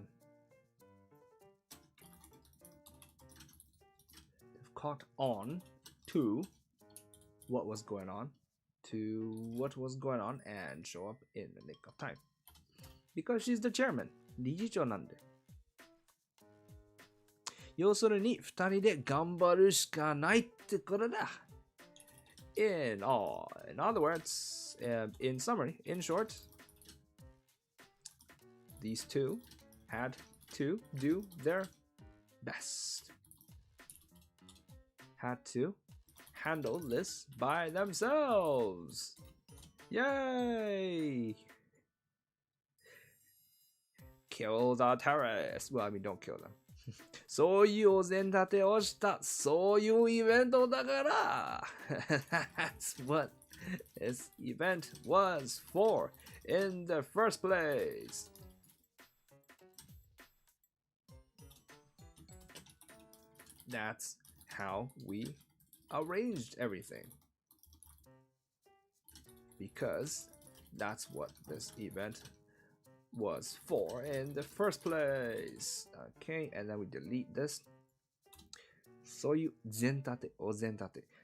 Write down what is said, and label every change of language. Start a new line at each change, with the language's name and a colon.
English: To have caught on to what was going on. To what was going on and show up in the nick of time. Because she's the chairman.
Japanese: 理事長なんで。要するに、二人で頑張るしかないってことだ。
English: In other words, in summary, in short, these two had to do their best. Had to handle this by themselves. Yay! Kill the terrorists. Well, I mean, don't kill them.
Japanese: そういうお膳立てをした、そういうイベントだから。
English: That's what this event was for in the first place. That's how we arranged everything. Because that's what this event was for in the first place. Okay, and then we delete this.
Japanese: そういう膳立て、お膳立て。